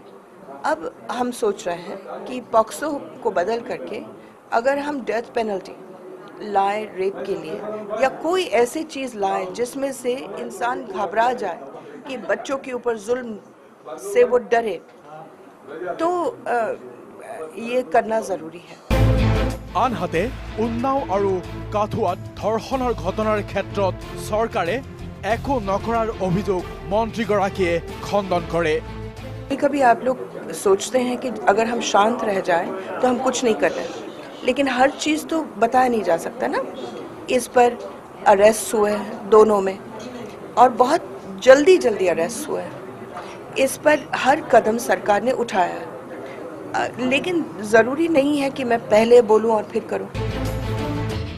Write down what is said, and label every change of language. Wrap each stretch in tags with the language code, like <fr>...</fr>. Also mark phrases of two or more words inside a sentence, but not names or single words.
<hi>अब हम सोच रहे हैं कि पॉक्सो को बदल करके अगर हम</hi> <en>death penalty</en> <hi>लाए रेप के लिए या कोई ऐसी चीज़ लाए जिसमें से इंसान घबरा जाए कि बच्चों के ऊपर जुल्म से वो डरे, तो ये करना ज़रूरी है।</hi> <as>আনহাতে উন্নাও আৰু কাঠুৱাত ধৰ্ষণৰ ঘটনাৰ ক্ষেত্ৰত চৰকাৰে একো নকৰাৰ অভিযোগ মন্ত্ৰীগৰাকীয়ে খণ্ডন কৰে।</as> <hi>कभी आप लोग सोचते हैं कि अगर हम शांत रह जाएं तो हम कुछ नहीं कर रहे, लेकिन हर चीज़ तो बताया नहीं जा सकता ना। इस पर अरेस्ट हुए हैं दोनों में और बहुत जल्दी अरेस्ट हुए हैं। इस पर हर कदम सरकार ने उठाया है, लेकिन ज़रूरी नहीं है कि मैं पहले बोलूं और फिर करूं।</hi>